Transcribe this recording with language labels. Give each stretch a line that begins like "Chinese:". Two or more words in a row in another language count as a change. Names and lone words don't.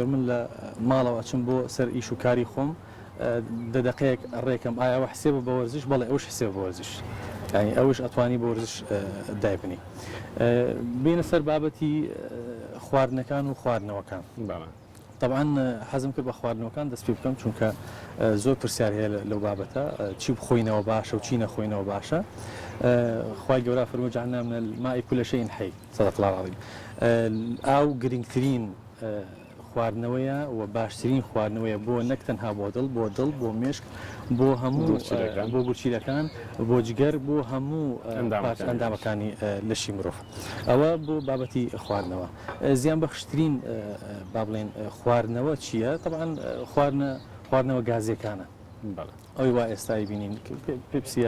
Central Kurdish: من لە ماڵەوە چم بۆ سەر ئیش و کاری خۆم دەدەقەیەک ڕێکم ئایاوە حسێبە بە وەرزش بەڵێ ئەوش حسێبە بە وەرزش ینی ئەوش ئەتوانی بە وەرزش دایبنی بینە سەر بابەتی خواردنەکان و خواردنەوەکان طبعا حەزم کرد بە خواردنەوەکان دەست پێ بکەم چونکە زۆر پرسیار هەیە لەو بابەتە چی بخۆینەوە باشە و چی نەخۆینەوە باشە خوای گەورە فەرمووی
Arabic: جعلنا من الماء كل شيء حي صدق الله العظيم
Central Kurdish: ئاو گرنگترین خواردنەوەیە و باشترین خواردنەوەیە بۆ نەک تەنها بۆ دڵ بۆ مێشک بۆ هەموو بۆ گورچیلەکان بۆ جگەر بۆ هەموو ئەندامەکانی لەشی مرۆڤ ئەوە بۆ بابەتی خواردنەوە زیان بەخشترین با بڵێن خواردنەوە چییە طبعا خواردنەوە گازیەکانە ئەوی وا ئێستای بینین پێپسیە